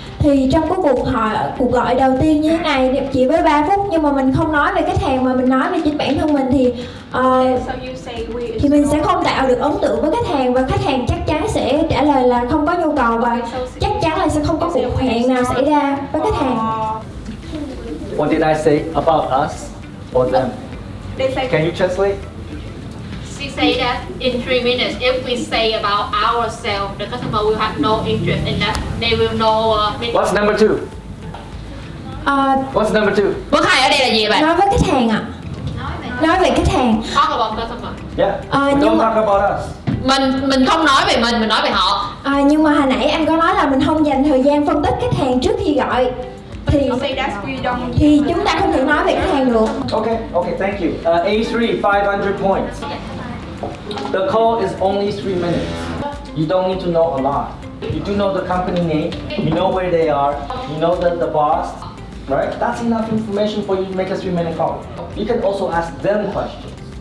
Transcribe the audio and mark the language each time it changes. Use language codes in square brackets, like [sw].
[vi] Thì trong cái cuộc gọi đầu tiên như thế này chỉ với 3 phút nhưng mà mình không nói về khách hàng mà mình nói về chính bản thân mình thì mình sẽ không tạo được ấn tượng với khách hàng và khách hàng chắc chắn sẽ trả lời là không có nhu cầu và chắc chắn là sẽ không có cuộc hẹn nào xảy ra với khách hàng. [en] What did I say about us or them? Can you translate? She said that in 3 minutes, if we say about ourselves, the customer will have no interest in that. They will know. What's number 2? What's number 2? [vi] Bước 2 ở đây là gì bạn? Nói với khách hàng ạ. Nói về khách hàng. [en] Talk about customer. Yeah. Don't talk about us. [vi] Mình không nói về mình nói về họ. Nhưng mà hồi nãy anh có nói là mình không dành thời gian phân tích khách hàng trước khi gọi. Thì chúng ta không thể nói về khách hàng được. [en] Okay, thank you. A3, 500 points. The call is only 3 minutes. You don't need to know a lot. You do know the company name, you know where they are, you know the boss, right? That's enough information for you to make a 3-minute call. You can also ask them questions.